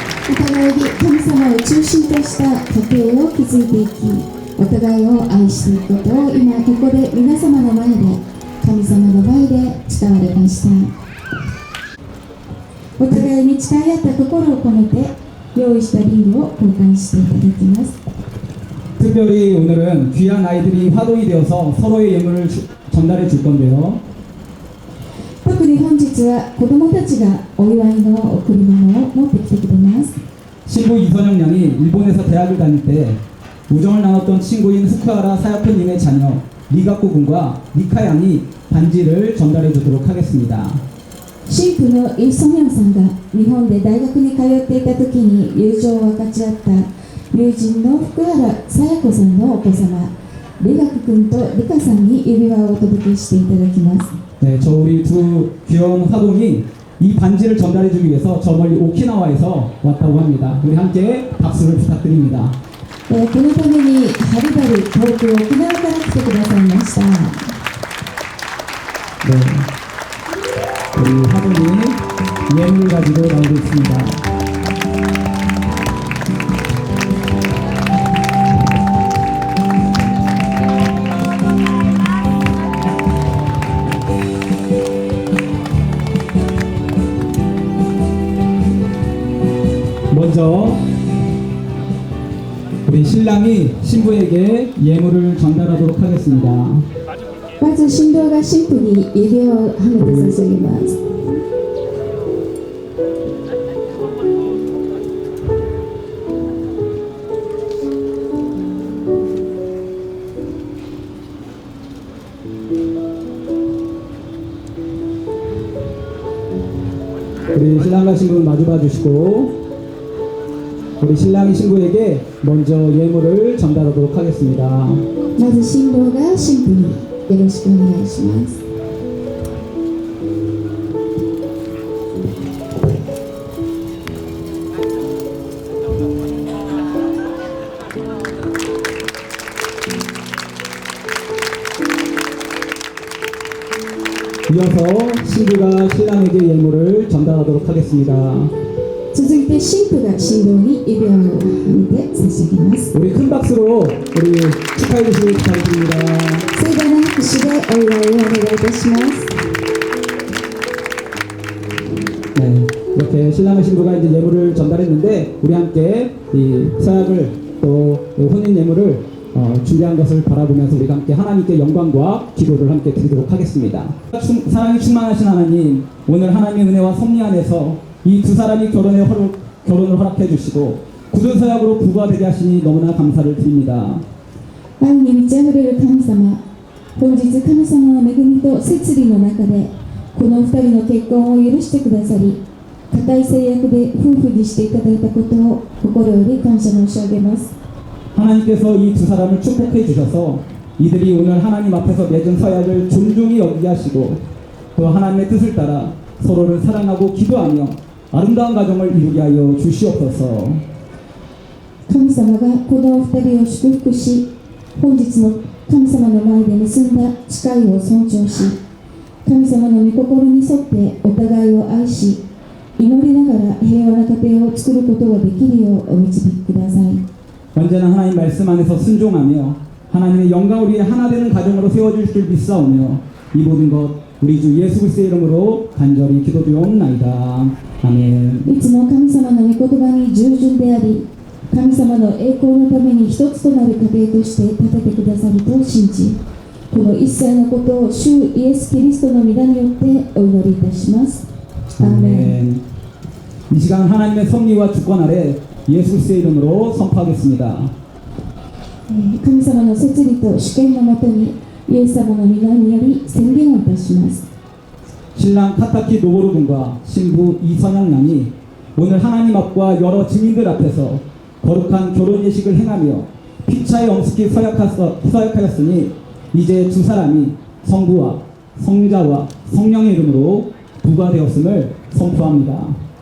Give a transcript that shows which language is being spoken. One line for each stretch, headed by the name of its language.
Japanese: お互いに神様を中心とした家庭を築いていき、お互いを愛していくことを今ここで皆様の前で、神様の前で誓われました。お互いに誓い合った心を込めて用意したリングを交換していただきます。
Korean: 특별히 오늘은 귀한 아이들이 화동이 되어서 서로의 예물을 전달해 줄 건데요.
Japanese: 特に本日は子どもたちがお祝いの贈り物を持ってきてくれます。
Korean: 신부 이선영 양이 일본에서 대학을 다닐 때 우정을 나눴던 친구인 후쿠하라 사야코님의 자녀 리가코 군과 니카 양이 반지를 전달해 주도록 하겠습니다.
Japanese: 新婦のイ・ソミョンさんが日本で大学に通っていた時に友情を分かち合った友人の福原さや子さんのお子様リガク君とリカさんに指輪をお届けしていただきます。
Korean: 네, 저 우리 두 귀여운 화동이 이 반지를 전달해 주기 위해서 저 멀리 오키나와에서 왔다고 합니다. 우리 함께 박수를 부탁드립니다.
Japanese: このためにはるばる東京沖縄から来てくださいました。
Korean: 네, 우리 화동이 예물을 가지고 나오고 있습니다. 먼저 우리 신랑이 신부에게 예물을 전달하도록 하겠습니다.
Japanese: まず新郎が新婦に指輪をはめて差し上げます。
Korean: 우리 신랑과 신부는 마주봐 주시고 우리 신랑이 신부에게 먼저 예물을 전달하도록 하겠습니다.
Japanese: まず新郎が新婦によろしくお願いします。
Korean: 이어서 신부가 신랑에게 예물을 전달하도록 하겠습니다.
Japanese: 続いて新婦が新郎に指輪をはめて差し上げます。
Korean: 우리 큰 박수로 우리 축하해 주시길 부탁드립니다.
Japanese: 盛大な拍手でお祝いをお願いいたします。
Korean: 네, 이렇게 신랑과 신부가 이제 예물을 전달했는데 우리 함께 이 서약을 또 혼인 예물을 준비한 것을 바라보면서 우리가 함께 하나님께 영광과 기도를 함께 드리도록 하겠습니다. 사랑이 충만하신 하나님, 오늘 하나님의 은혜와 섭리 안에서 이 두 사람이 결혼을 허락해 주시고 굳은 서약으로 부부가 되게 하시니 너무나 감사를 드립니다.
Japanese: 愛に満ち溢れる神様、本日神様の恵みと摂理の中でこの二人の結婚を許してくださり、固い制約で夫婦にしていただいたことを心より感謝申し上げます。
Korean: 하나님께서 이 두 사람을 축복해 주셔서 이들이 오늘 하나님 앞에서 맺은 서약을 존중히 여기게 하시고 또 하나님의 뜻을 따라 서로를 사랑하고 기도하며 아름다운 가정을 이루게 하여 주시옵소서.
Japanese: 神様がこの二人を祝福し、本日の神様の前で結んだ誓いを尊重し、神様の御心に沿ってお互いを愛し、祈りながら平和な家庭を作ることができるようお導きください。
Korean: 언제나 하나님 말씀 안에서 순종하며 하나님의 영광을 위해 하나 되는 가정으로 세워줄 줄 믿사오며 이 모든 것 우리 주 예수 그리스도의 이름으로 간절히 기도드리옵나이다. 아멘.
Japanese: いつも神様の御言葉に従順であり、神様の栄光のために一つとなる家庭として立ててくださると信じ、この一切のことを主イエス・キリストの御名によってお祈りいたします。アーメン。
Korean: 이 시간 하나님의 섭리와 주권 아래 예수 그리스도의 이름으로 선포하겠습니다.
Japanese: 神様の摂理と主権のもとにイエス様の御名により宣言をいたします。
Korean: 신랑 타타키 노보루 군과 신부 이선영 양이 오늘 하나님 앞과 여러 증인들 앞에서 거룩한 결혼 예식을 행하며 피차에 엄숙히 서약하였으니 이제 두 사람이 성부와 성자와 성령의 이름으로 부가 되었음을 선포합니다.